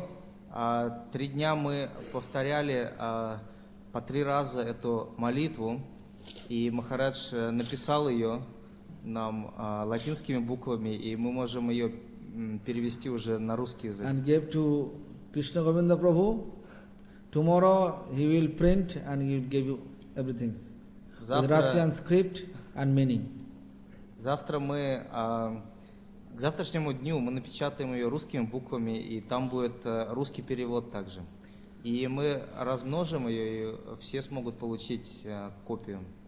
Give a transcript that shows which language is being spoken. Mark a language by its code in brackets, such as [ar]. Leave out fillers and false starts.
[ru] Последние 3 дня мы повторяли по 3 раза эту молитву, и Махарадж написал ее нам латинскими буквами, и мы можем ее перевести уже на русский язык. [en] And give to Krishna Govinda Prabhu. Tomorrow he will print and he will give you everything. [ru] Завтра, [en] with Russian script and meaning. [ru] Завтра мы, к завтрашнему дню мы напечатаем ее русскими буквами, и там будет русский перевод также. И мы размножим ее, и все смогут получить копию.